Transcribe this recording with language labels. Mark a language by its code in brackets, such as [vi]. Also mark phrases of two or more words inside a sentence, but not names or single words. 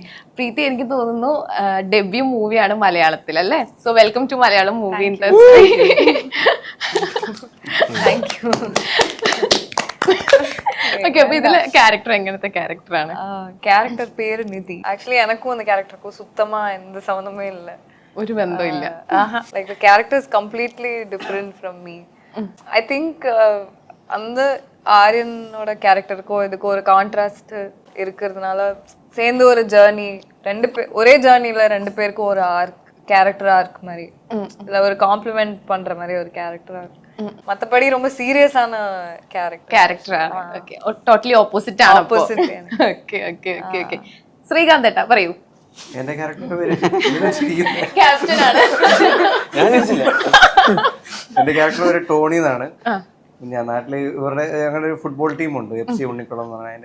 [ml] പ്രീതി, എനിക്ക് തോന്നുന്നു ഡെബ്യൂ മൂവിയാണ് മലയാളത്തിൽ അല്ലേ? [en] So welcome to Malayalam movie industry. Thank you. [ml] ഓക്കെ. അപ്പൊ ഇതില് ക്യാരക്ടർ എങ്ങനത്തെ ക്യാരക്ടറാണ്? ക്യാരക്ടർ പേര് നിധി. [ta] ആക്ച്വലി எனக்கும் அந்த கேரக்டருக்கும் சுத்தமா எந்த சம்பந்தமே இல்ல, [ml] ഒരു ബന്ധമില്ല. [en] லைக் the character is completely different from me. I think [ta] அந்த ஆரியனோட கேரக்டருக்கும் இதுக்கு ஒரு கான்ட்ராஸ்ட் இருக்கிறதுனால சேர்ந்து ஒரு ஜர்னி, ஒரே ஜர்னில ரெண்டு பேருக்கும் ஒரு [en] character arc [ta] மாதிரி, இல்ல ஒரு காம்ப்ளிமெண்ட் பண்ற மாதிரி ஒரு [en] character arc. [ta] மத்தபடி ரொம்ப சீரியஸான [ml] ക്യാരക്ടറാണ്. ഓക്കെ. [en] totally opposite [ml] ആണ്. ഓക്കെ. ശ്രീകാന്ത് ഏട്ടാ പറയൂ. എന്റെ ക്യാരക്ടറിന്റെ പേര് ക്യാപ്റ്റൻ ആണ്. എന്റെ ക്യാരക്ടർ പേര് ടോണി എന്നാണ്. ഞാൻ നാട്ടില് ഇവരുടെ ഞങ്ങളുടെ ഒരു ഫുട്ബോൾ ടീമുണ്ട്, FC ഉണ്ണിക്കുളം എന്ന് പറഞ്ഞാൽ.